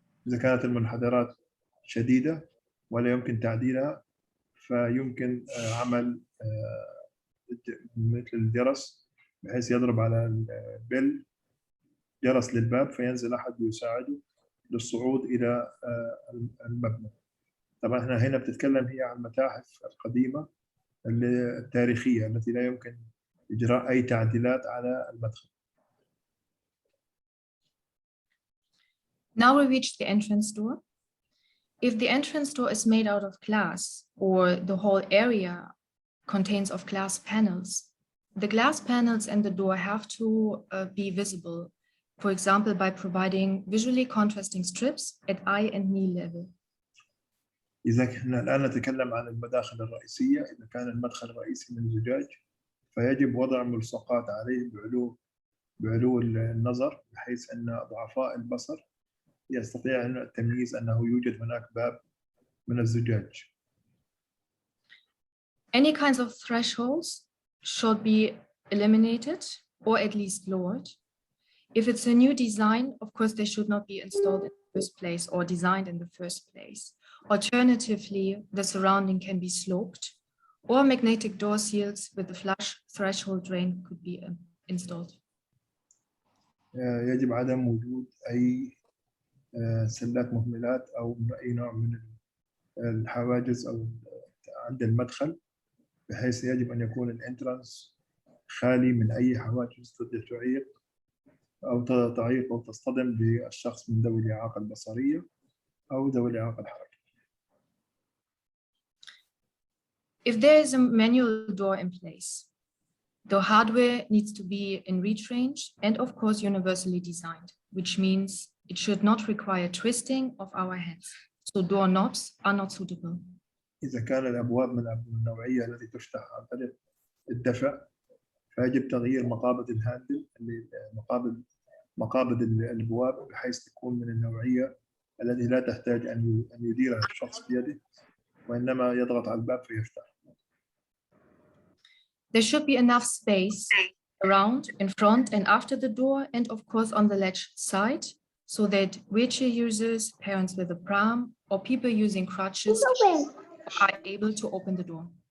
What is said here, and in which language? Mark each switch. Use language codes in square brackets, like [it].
[ar] إذا كانت المنحدرات شديدة ولا يمكن تعديلها فيمكن عمل مثل الجرس بحيث يضرب على البل جرس للباب فينزل أحد يساعده للصعود إلى المبنى. طبعا احنا هنا بتتكلم هي عن المتاحف القديمة التاريخية التي لا يمكن إجراء أي تعديلات على المدخل. [en] Now we reach the entrance door. If the entrance door is made out of glass or the whole area contains of glass panels, the glass panels and the door have to be visible, for example, by providing visually contrasting strips at eye and knee level. [ar] إذا كنا الآن نتكلم عن المداخل الرئيسية، إذا كان المدخل الرئيسي من زجاج فيجب وضع ملصقات عليه بعلو النظر بحيث أن ضعفاء البصر يستطيع التمييز أنه يوجد هناك باب من الزجاج. [en] Any kinds of thresholds should be eliminated or at least lowered. If it's a new design, of course, they should not be installed in the first place or designed in the first place. Alternatively, the surrounding can be sloped or magnetic door seals with a flush threshold drain could be installed. [ar] يجب عدم وجود أي سلات مهملات أو أي نوع من الحواجز أو عند المدخل بحيث يجب أن يكون الانترانس خالي من أي حواجز تعيق أو تعيق أو تصطدم بالشخص من ذوي الإعاقة البصرية أو ذوي الإعاقة الحركية. [en] If there is a manual door in place, the hardware needs to be in reach range and of course universally designed, which means it should not require twisting of our hands. So door knobs are not suitable. [ar] إذا كان الأبواب من النوعية التي تفتح عن طريق الدفع فيجب تغيير مقابض الهاندل اللي مقابض الأبواب بحيث تكون من النوعية التي لا تحتاج أن يديرها الشخص بيده وإنما يضغط على الباب فيفتح. [en] There should be enough space around, in front and after the door, and of course on the latch side, so that wheelchair users, parents with a pram, or people using crutches are able to open the door.